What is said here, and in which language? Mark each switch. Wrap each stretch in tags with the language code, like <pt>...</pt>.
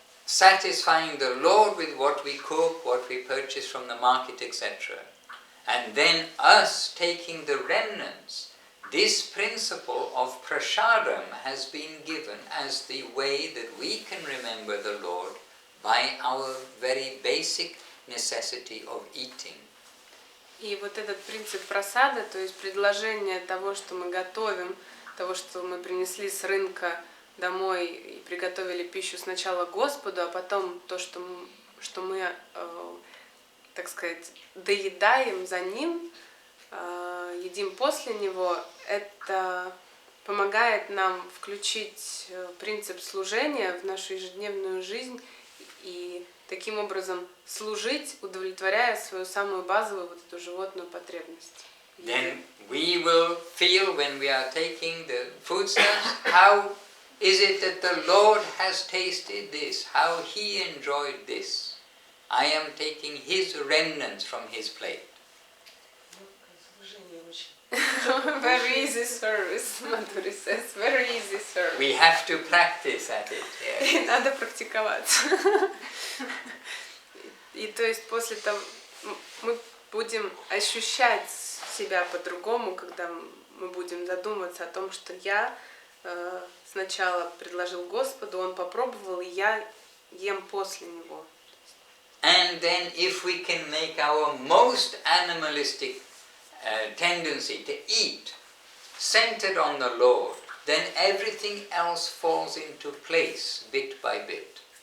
<en>satisfying the Lord with what we cook, what we purchase from the market, etc. And then us taking the remnants. This principle of prasadam has been given as the way that we can remember the Lord by our very basic necessity of eating.</en> <ru>И вот этот принцип прасада, то есть предложение того, что мы готовим, того, что мы принесли с рынка домой и приготовили пищу сначала Господу, а потом то, что мы, так сказать, доедаем за Ним, едим после Него, это помогает нам включить принцип служения в нашу ежедневную жизнь и таким образом служить, удовлетворяя свою самую базовую вот эту животную потребность.</ru> <en>Then we will feel when we are taking the foodstuffs, how is it that the Lord has tasted this, how He enjoyed this. I am taking His remnants from His plate. Very easy service, Madhuri says, very easy service. We have to practice at it. Yeah.</en> <ru>Надо практиковаться. И то есть после того мы будем ощущать себя по-другому, когда мы будем задумываться о том, что я сначала предложил Господу, Он попробовал, и я ем после Него.</ru> <en>And then if we can make our most animalistic tendency to eat centered on the Lord, then everything else falls into place bit by bit.</en>